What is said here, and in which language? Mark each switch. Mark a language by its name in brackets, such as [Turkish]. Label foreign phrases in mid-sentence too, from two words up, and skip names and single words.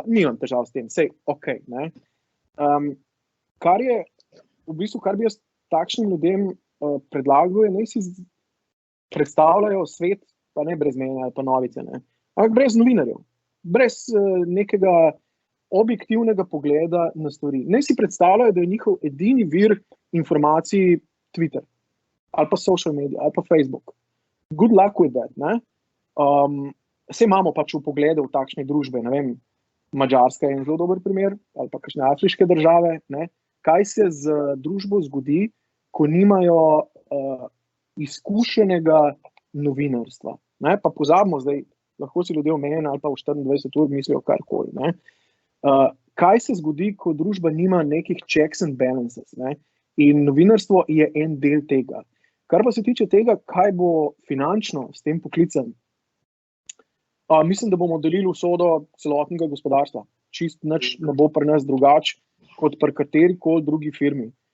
[Slovenian] Nimam težav s tem, sej okej, ne. Kar je, v bistvu, kar bi jaz takšnim ljudem predlagal, je, naj si predstavljajo svet, pa ne brez mene ali pa novice, ne, ampak brez novinarjev, brez nekega objektivnega pogleda na stvari. Naj si predstavljajo, da je njihov edini vir informacij Twitter, ali pa [English] social media, [Slovenian] ali pa Facebook. [English] Good luck with that, [Slovenian] ne. Vse imamo pač v pogledu v takšne družbe, ne vem, Madžarska je en zelo dober primer, ali pa kakšne afriške države, ne. Kaj se z družbo zgodi, ko nimajo izkušenega novinarstva, ne. Pa pozabimo zdaj, lahko si ljudje omenjeni ali pa v 24 ur mislijo karkoli, ne. Kaj se zgodi, ko družba nima nekih [English] checks and balances, [Slovenian] ne? In novinarstvo je en del tega. Kar pa se tiče tega, kaj bo finančno s tem poklicem, mislim, da bomo delili usodo celotnega gospodarstva. Čist nič ne bo pri nas drugače kot pri katerikoli drugi firmi.